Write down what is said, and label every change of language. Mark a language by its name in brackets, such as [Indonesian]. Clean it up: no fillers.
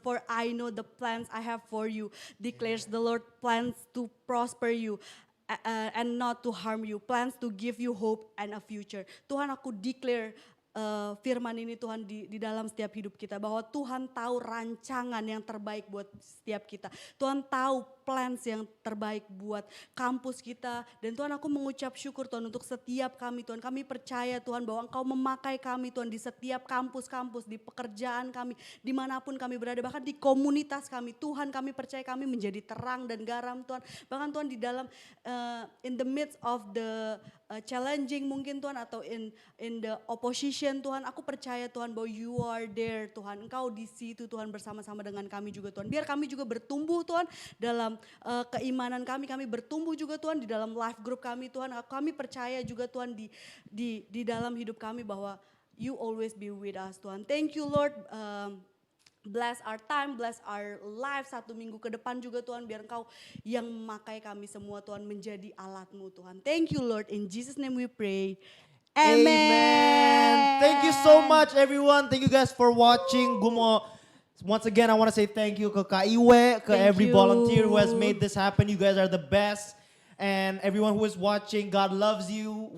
[English] For I know the plans I have for you, declares the Lord, plans to prosper you. And not to harm you, plans to give you hope and a future. [Indonesian] Tuhan aku declare firman ini Tuhan di dalam setiap hidup kita. Bahwa Tuhan tahu rancangan yang terbaik buat setiap kita. Tuhan tahu plans yang terbaik buat kampus kita. Dan Tuhan aku mengucap syukur Tuhan untuk setiap kami Tuhan. Kami percaya Tuhan bahwa Engkau memakai kami Tuhan di setiap kampus-kampus, di pekerjaan kami, dimanapun kami berada. Bahkan di komunitas kami. Tuhan kami percaya kami menjadi terang dan garam Tuhan. Bahkan Tuhan di dalam [English] in the midst of the challenging [Indonesian] mungkin Tuhan atau [English] in the opposition [Indonesian] Tuhan, aku percaya Tuhan bahwa [English] you are there [Indonesian] Tuhan, Engkau di situ Tuhan bersama-sama dengan kami juga Tuhan. Biar kami juga bertumbuh Tuhan dalam keimanan kami bertumbuh juga Tuhan di dalam life group kami Tuhan. Kami percaya juga Tuhan di dalam hidup kami bahwa [English] you always be with us [Indonesian] Tuhan. [English] Thank you Lord. Bless our time, bless our life [Indonesian] 1 minggu ke depan juga Tuhan. Biar Engkau yang memakai kami semua Tuhan menjadi alat-Mu Tuhan. [English] Thank you Lord, in Jesus name we pray. Amen. Thank you so much everyone. Thank you guys for watching. Once again I want to say thank you ke Kak Iwe, ke Thank every you. volunteer who has made this happen. You guys are the best. And everyone who is watching, God loves you.